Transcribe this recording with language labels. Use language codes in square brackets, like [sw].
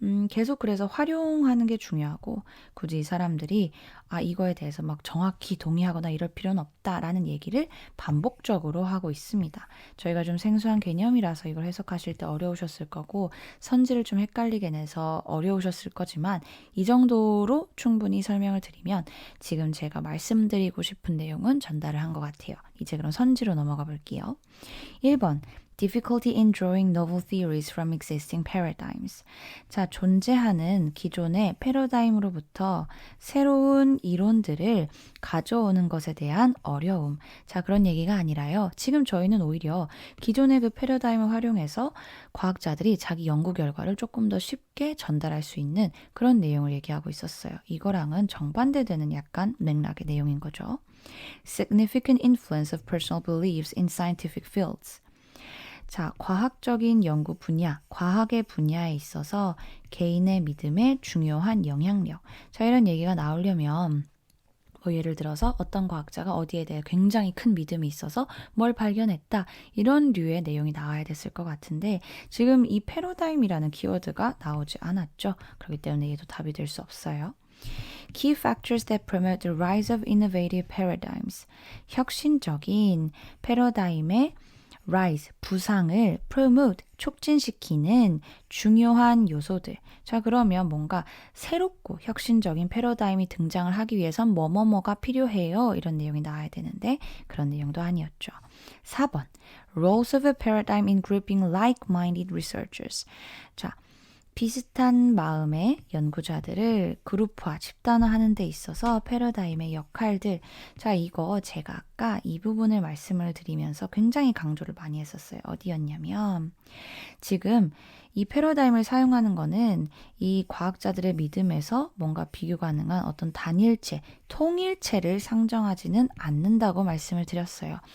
[ko] 계속 그래서 활용하는 게 중요하고 굳이 이 사람들이 이거에 대해서 막 정확히 동의하거나 이럴 필요는 없다라는 얘기를 반복적으로 하고 있습니다. 저희가 좀 생소한 개념이라서 이걸 해석하실 때 어려우셨을 거고 선지를 좀 헷갈리게 내서 어려우셨을 거지만 이 정도로 충분히 설명을 드리면 지금 제가 말씀드리고 싶은 내용은 전달을 한 것 같아요. 이제 그럼 선지로 넘어가 볼게요. [en] 1번 Difficulty in drawing novel theories from existing paradigms. [ko] 자, 존재하는 기존의 패러다임으로부터 새로운 이론들을 가져오는 것에 대한 어려움. 자, 그런 얘기가 아니라요. 지금 저희는 오히려 기존의 그 패러다임을 활용해서 과학자들이 자기 연구 결과를 조금 더 쉽게 전달할 수 있는 그런 내용을 얘기하고 있었어요. 이거랑은 정반대되는 약간 맥락의 내용인 거죠. [en] Significant influence of personal beliefs in scientific fields. [ko] 자, 과학적인 연구 분야, 과학의 분야에 있어서 개인의 믿음에 중요한 영향력. 자, 이런 얘기가 나오려면 뭐 예를 들어서 어떤 과학자가 어디에 대해 굉장히 큰 믿음이 있어서 뭘 발견했다. 이런 류의 내용이 나와야 됐을 것 같은데 지금 이 패러다임이라는 키워드가 나오지 않았죠. 그렇기 때문에 얘도 답이 될 수 없어요. [en] Key factors that promote the rise of innovative paradigms. [ko] 혁신적인 패러다임의 rise, 부상을 promote, 촉진시키는 중요한 요소들. 자, 그러면 뭔가 새롭고 혁신적인 패러다임이 등장을 하기 위해선 뭐뭐뭐가 필요해요. 이런 내용이 나와야 되는데 그런 내용도 아니었죠. [en] 4번, roles of a paradigm in grouping like-minded researchers. [ko] 자, 비슷한 마음의 연구자들을 그룹화, 집단화하는 데 있어서 패러다임의 역할들. 자, 이거 제가 아까 이 부분을 말씀을 드리면서 굉장히 강조를 많이 했었어요. 어디였냐면 지금 이 패러다임을 사용하는 거는 이 과학자들의 믿음에서 뭔가 비교 가능한 어떤 단일체, 통일체를 상정하지는 않는다고 말씀을 드렸어요.